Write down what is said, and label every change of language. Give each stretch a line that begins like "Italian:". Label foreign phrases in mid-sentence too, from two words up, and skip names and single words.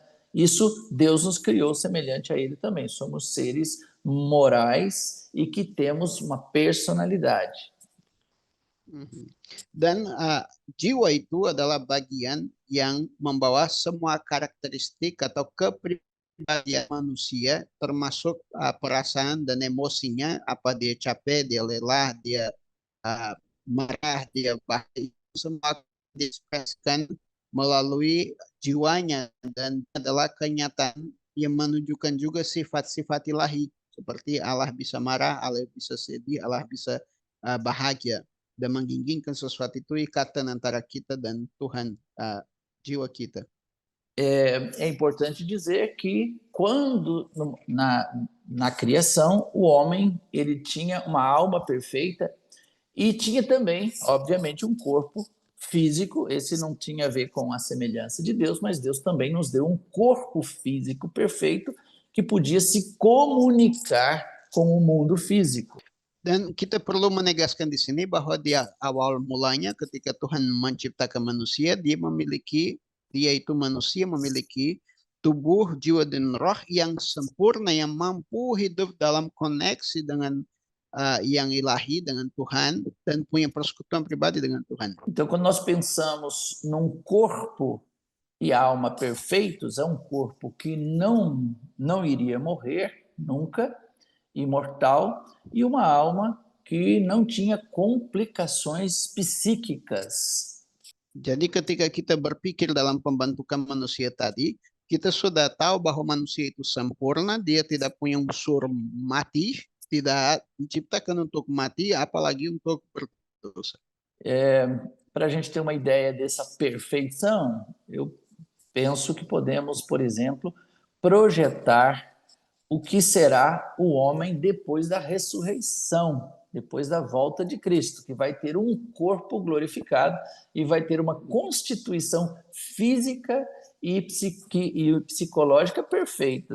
Portuguese: Isso, Deus nos criou semelhante a Ele também. Somos seres morais e que temos uma personalidade.
Indonesian: Dan jiwa itu adalah bagian yang membawa semua karakteristik atau kepribadian manusia, termasuk perasaan dan emosinya, apa dia capek, dia lelah, dia marah, dia bahagia, semua diekspresikan melalui jiwanya, dan adalah kenyataan yang menunjukkan juga sifat-sifat ilahi, seperti Allah bisa marah, Allah bisa sedih, Allah bisa bahagia, dan menginginkan sesuatu itu ikatan antara kita dan Tuhan, jiwa kita.
Portuguese: É importante dizer que quando na criação o homem ele tinha uma alma perfeita e tinha também, obviamente, um corpo físico. Esse não tinha a ver com a semelhança de Deus, mas Deus também nos deu um corpo físico perfeito que podia se comunicar com o mundo físico.
Indonesian: Dan kita perlu menegaskan di sini bahwa di awal mulanya ketika Tuhan menciptakan manusia, dia itu manusia memiliki tubuh, jiwa, dan roh yang sempurna, yang mampu hidup dalam koneksi dengan yang ilahi, dengan Tuhan, dan punya persekutuan pribadi dengan Tuhan.
Portuguese: Então, quando nós pensamos num corpo e alma perfeitos, é um corpo que não iria morrer nunca, imortal, e uma alma que não tinha complicações psíquicas.
Indonesian: Jadi ketika kita berpikir dalam pembentukan manusia tadi, kita sudah tahu bahwa manusia itu sempurna, dia tidak punya unsur mati, tidak diciptakan untuk mati, apalagi untuk berdosa.
Portuguese: Para a gente ter uma ideia dessa perfeição, eu penso que podemos, por exemplo, projetar o que será o homem depois da ressurreição, depois da volta de Cristo, que vai ter um corpo glorificado e vai ter uma constituição física e psicológica perfeitas.